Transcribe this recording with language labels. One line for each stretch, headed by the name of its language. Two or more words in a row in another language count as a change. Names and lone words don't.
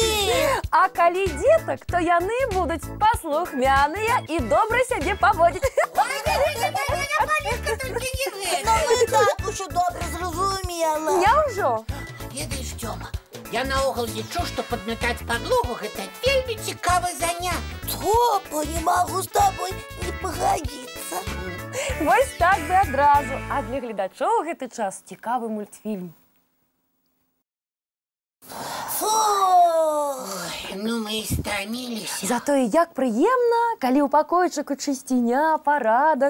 Belarusian: А калі дзетак, то яны будуць паслухмяныя і добра сябе паводзіць. Ну мы так ужо добра зразумела. Няўжо? Ведаеш, Тёма, я наогул лічу, што падмятаць падлогу – гэта вельмі цікавы занятак. Топа,
Russian: не могу с тобой не погодиться.
Belarusian: Вось так бы адразу. А для гледачоў гэты час цікавы мультфільм. Фу! Ну мы і стаміліся. Зато і як прыемна, калі ў пакойчыку чысціня, парадак.